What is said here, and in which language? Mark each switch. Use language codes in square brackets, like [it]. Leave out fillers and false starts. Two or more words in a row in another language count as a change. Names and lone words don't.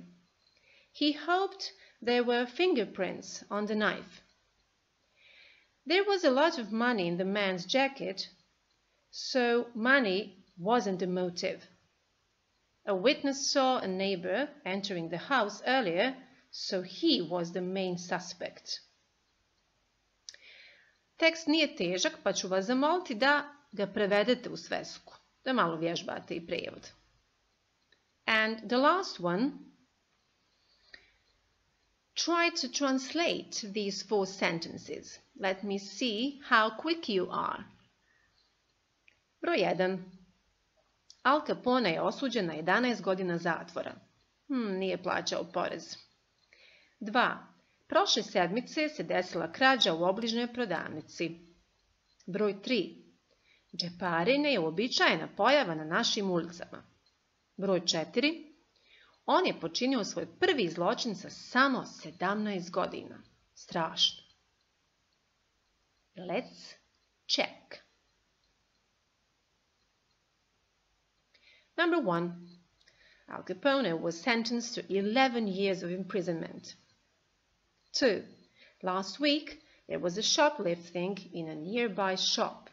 [en] He hoped there were fingerprints on the knife. There was a lot of money in the man's jacket, so money wasn't the motive. A witness saw a neighbor entering the house earlier, so he was the main suspect. [bs] Tekst nije težak, pa ću vas zamoliti da ga prevedete u svesku, da malo vježbate i prijevod. [en] And the last one, try to translate these 4 sentences. Let me see how quick you are. [bs] Broj 1. Al Capone je osuđen na 11 godina zatvora. Nije plaćao porez. 2. Prošle sedmice se desila krađa u obližnjoj prodavnici. Broj 3. Džeparenje je uobičajena pojava na našim ulicama. Broj 4. On je počinio svoj prvi zločin sa samo 17 godina. Strašno. [en] Let's check. Number 1. Al Capone was sentenced to 11 years of imprisonment. 2. Last week, there was a shoplifting in a nearby shop.